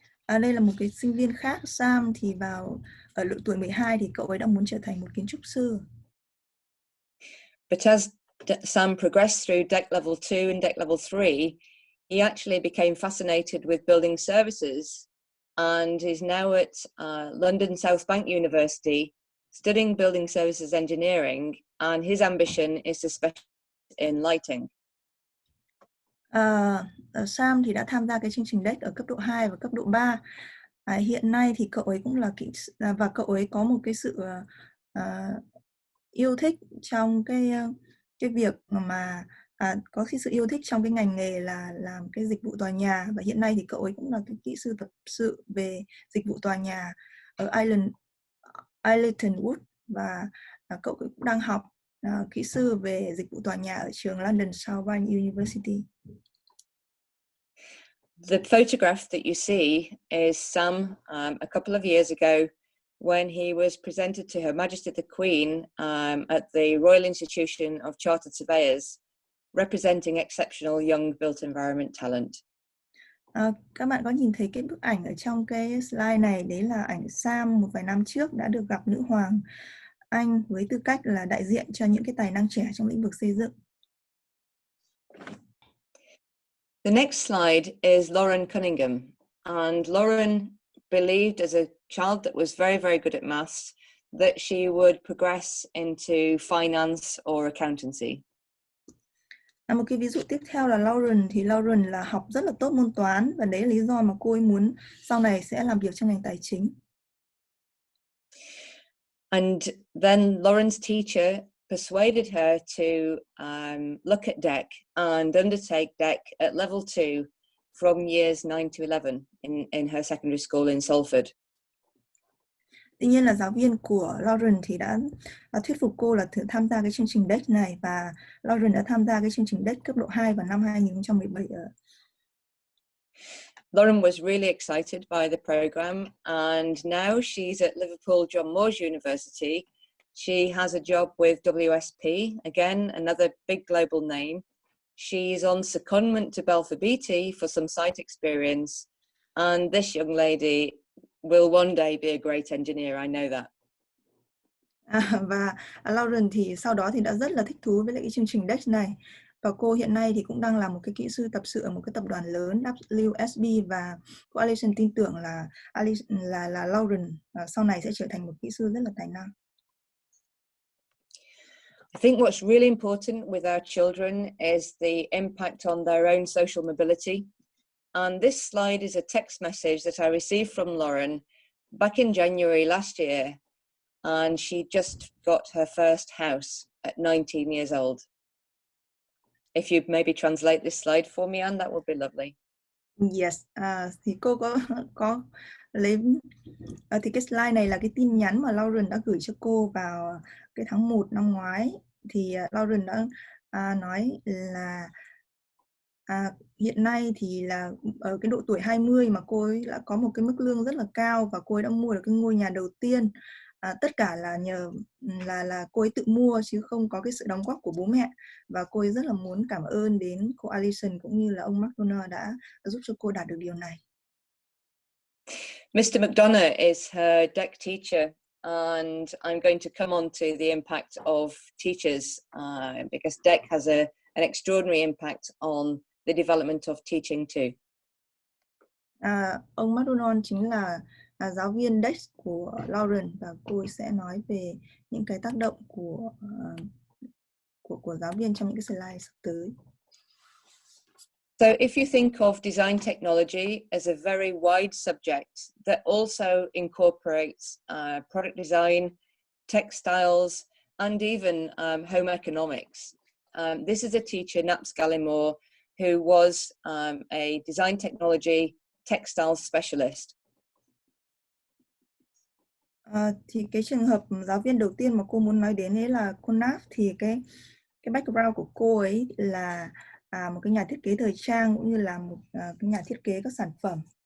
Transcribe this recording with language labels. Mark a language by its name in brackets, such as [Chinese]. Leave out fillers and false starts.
[Vietnamese] Đây là một cái sinh viên khác, Sam, thì ở độ tuổi 12 thì cậu ấy đã muốn trở thành một kiến trúc sư. [English] But as Sam progressed through DEC level 2 and DEC level 3, he actually became fascinated with building services and is now at London South Bank University studying building services engineering, and his ambition is to specialize in lighting. [Vietnamese] Sam thì đã tham gia cái chương trình DEC ở cấp độ 2 và cấp độ 3. Hiện nay thì cậu ấy cũng là và cậu ấy có một cái sự yêu thích trong cái việc mà có cái sự yêu thích trong cái ngành nghề là làm cái dịch vụ tòa nhà, và hiện nay thì cậu ấy cũng là cái kỹ sư tập sự về dịch vụ tòa nhà ở Islington Wood, và cậu cũng đang học kỹ sư về dịch vụ tòa nhà ở trường London South Bank University. [English] The photograph that you see is Sam a couple of years ago when he was presented to Her Majesty the Queen at the Royal Institution of Chartered Surveyors, representing exceptional young built environment talent. [Vietnamese] Các bạn có nhìn thấy cái bức ảnh ở trong cái slide này, đấy là ảnh Sam một vài năm trước đã được gặp nữ hoàng Anh với tư cách là đại diện cho những cái tài năng trẻ trong lĩnh vực xây dựng. [English] The next slide is Lauren Cunningham, and Lauren believed as a child that was very, very good at maths that she would progress into finance or accountancy. [Vietnamese] Một cái ví dụ tiếp theo là Lauren, thì Lauren là học rất là tốt môn toán, và đấy là lý do mà cô ấy muốn sau này sẽ làm việc trong ngành tài chính. [English] And then Lauren's teacher persuaded her to look at DEC and undertake DEC at level 2 from years 9 to 11 in her secondary school in Salford. [Vietnamese] Tuy nhiên là giáo viên của Lauren thì đã thuyết phục cô là thử tham gia cái chương trình DEC này, và Lauren đã tham gia cái chương trình DEC cấp độ 2 vào năm 2017 [English] Lauren was really excited by the program, and now she's at Liverpool John Moores University. She has a job with WSP, again, another big global name, She's on secondment to Belfast Beatty for some site experience, and this young lady will one day be a great engineer, I know that. [Vietnamese] Và Lauren thì sau đó thì đã rất là thích thú với lại cái chương trình DEX này. Và cô hiện nay thì cũng đang là một cái kỹ sư tập sự ở một cái tập đoàn lớn WSB, và cô Alison tin tưởng là Lauren sau này sẽ trở thành một kỹ sư rất là tài năng. [English] I think what's really important with our children is the impact on their own social mobility. And this slide is a text message that I received from Lauren back in January last year. And she just got her first house at 19 years old. If you maybe translate this slide for me, Anne, that would be lovely. [Vietnamese] Yes, thì cô có lấy thì cái slide này là cái tin nhắn mà Lauren đã gửi cho cô vào cái tháng 1 năm ngoái. Thì Lauren đã nói là hiện nay thì là ở cái độ tuổi 20 mà cô ấy đã có một cái mức lương rất là cao, và cô ấy đã mua được cái ngôi nhà đầu tiên. Tất cả là nhờ là cô ấy tự mua chứ không có cái sự đóng góp của bố mẹ, và cô ấy rất là muốn cảm ơn đến cô Alison cũng như là ông McDonough đã giúp cho cô đạt được điều này. [English] Mr. McDonough is her deck teacher, and I'm going to come on to the impact of teachers because deck has an extraordinary impact on the development of teaching too. [Vietnamese] Ông McDonough chính là giáo viên DEX của Lauren, và cô ấy sẽ nói về những cái tác động của giáo viên trong những cái slide sắp tới. [English] So if you think of design technology as a very wide subject that also incorporates product design, textiles, and even home economics, this is a teacher, Naps Gallimore, who was a design technology textiles specialist. [Vietnamese] Thì cái trường hợp giáo viên đầu tiên mà cô muốn nói đến ấy là cô Nap, thì cái background của cô ấy là một cái nhà thiết kế thời trang cũng như là một cái nhà thiết kế các sản phẩm.